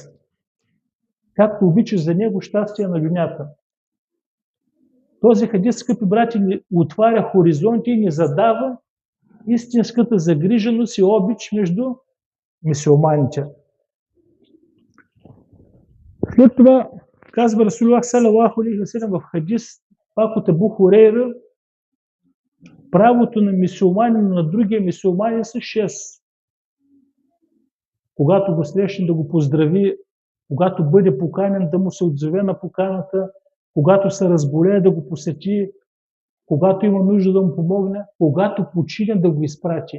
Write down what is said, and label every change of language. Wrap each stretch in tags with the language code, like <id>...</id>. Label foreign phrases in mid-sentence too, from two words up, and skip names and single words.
<bg>Както обичаш за него щастие на дунята. Този хадис, скъпи брати, ни отваря хоризонти и ни задава истинската загриженост и обич между мюсюлманите. След това казва Расулуллах</bg> <ar>صلى الله عليه وسلم</ar> <bg>в хадис, пак от Абу Хурейра, правото на мюсюлманин на другия мюсюлманин са 6. Когато го срещне да го поздрави, когато бъде поканен да му се отзове на поканата, когато се разболее да го посети, когато има нужда да му помогне, когато почине да го изпрати.</bg>